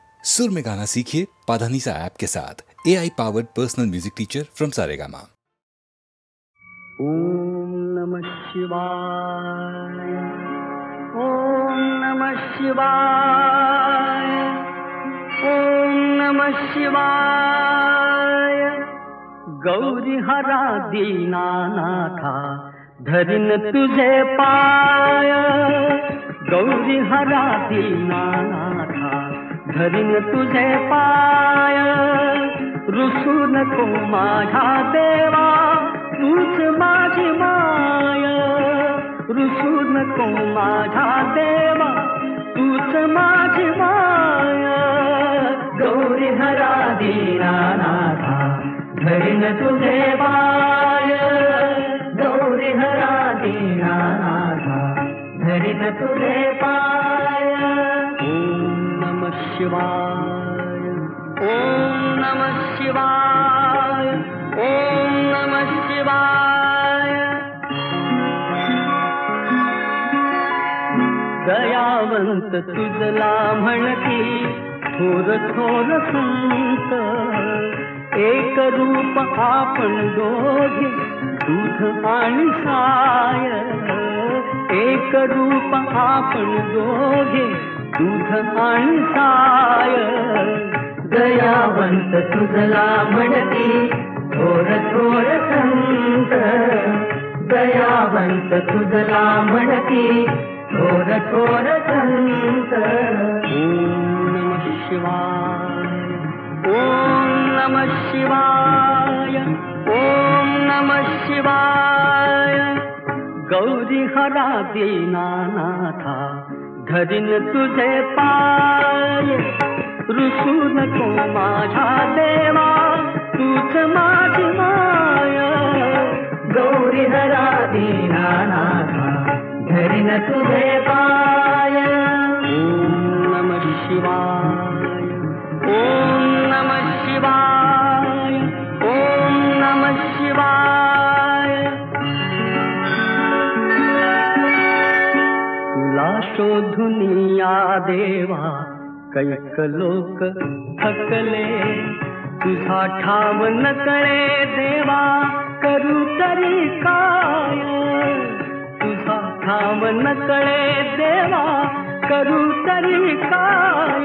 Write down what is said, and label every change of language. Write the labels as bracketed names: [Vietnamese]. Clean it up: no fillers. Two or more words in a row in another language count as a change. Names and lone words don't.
[Hindi] सुर में गाना सीखिए पाधानीसा ऐप के साथ। [English] AI powered personal music teacher from Saregama. [Sanskrit] ओम नमः शिवाय, ओम नमः शिवाय, ओम नमः शिवाय। [Marathi] गौरी हरा दीनानाथा धरिन तुझे पाय, गौरी हरा दीनानाथा धरिन तुझे पाय। रुसू नको माझा देवा तूच माझी माय, रुसू नको माझा देवा तूच माझी माय। गौरी हरा दीनानाथा धरिन तुझे पाय, गौरी हरा दीनानाथा धरिन तुझे पाय। [Sanskrit] ओम नमः शिवाय, ओम नमः शिवाय, ओम नमः शिवाय। [Marathi] दयावंत तुझला म्हणती थोर थोर संत, एक रूप आपण दोघे दूध आणि साय, एक रूप आपण दोघे दूध आणि साय। दयावंत तुझला म्हणती थोर थोर संत, दयावंत तुझला म्हणती थोर थोर संत। [Sanskrit] ओम नमः शिवाय, ओम नमः शिवाय, ओम नमः शिवाय। [Marathi] गौरी हरा दीनानाथा धरिन तुझे पाय, रुसू नको माझा देवा तूच माझी माय। गौरी हरा दीनानाथा धरिन तुझे पाय। [Sanskrit] ओम नमः शिवाय, ओम नमः शिवाय, ओम नमः शिवाय। [Marathi] तुला शोधुनिया देवा कैक लोक थकले, तुझा ठाव न कळे देवा करू तरी काय, तुझा ठाव न कळे देवा करू तरी काय।